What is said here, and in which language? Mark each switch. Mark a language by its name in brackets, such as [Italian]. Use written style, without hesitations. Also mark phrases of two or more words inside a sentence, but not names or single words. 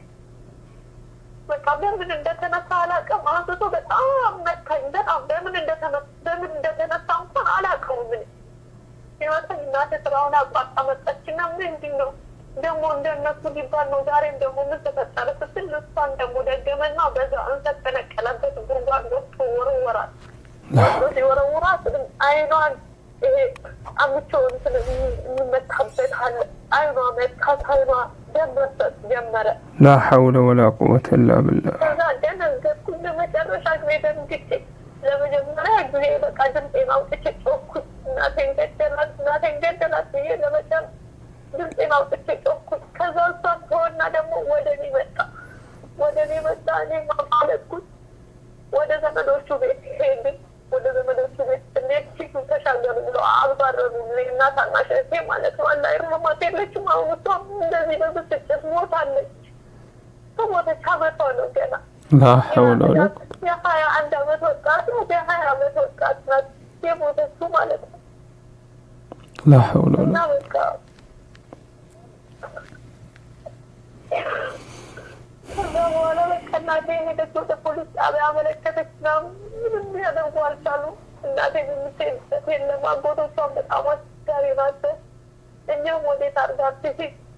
[Amharic] በቃ በምን እንደተነሳ አላውቅም። አንስቶ በጣም መታኝ። በጣም በምን እናቴ ስራውን አቋርጣ መጣችና ምንድነው ደግሞ እንደነሱ ሊባል ነው ዛሬም ደግሞ ምን ተፈጠረ ስትል እሷን ደግሞ ደገመና በዛ እንተከለከለበት ጉርጓድ ወጥቶ ወረወራት ወረወራት አይኗን ይሄ አምቾን ስለሚመታበት አለ አይኗ መታታ አይኗ ደመሰት ጀመረ [Arabic] لا حول ولا قوة إلا بالله [Amharic] ከዛ ደነገጥኩ ለመጨረሻ ጊዜ ደንግጬ ለመጀመሪያ ጊዜ በቃ ድምፄን አውጥቼ ጮኩኝ እናቴን ገደላት ብዬ ለመጨረሻ ድምፄን አውጥቼ ጮኩኝ ከዛ እሷን ተወና ደግሞ ወደ እኔ መጣ እኔ ማለትኩኝ ወደ ዘመዶቹ ቤት ሄድን ወደ ዘመዶቹ ቤት ስንሄድ ፊቱ ተሻገሩ ብለው አባረሩልኝ እና ታናሽ እህቴ ማለት ነው [Arabic] الله يرحمها [Amharic] የለችም አሁን እሷም እንደዚህ በብስጭት ሞታለች ከሞተች ዓመቷ ነው ገና [Arabic] لا حول ولا قوة [Amharic] የሀያ አንድ ዓመት ወጣት ነው የሀያ ዓመት ወጣት ናት የሞተችው ማለት ነው [Arabic] لا حول ولا [Amharic] እና [Arabic] قوة [Amharic] በቃ ከዛ በኋላ በቃ እናቴ ሄደች ወደ ፖሊስ ጣቢያ አመለከተች ምንም ሊያደርጉ አልቻሉም እናቴ የምትሄድበት የለም አጎቶቿን በጣም አስቸጋሪ ናቸው እኛም ወዴት አድርጋ ትሄድ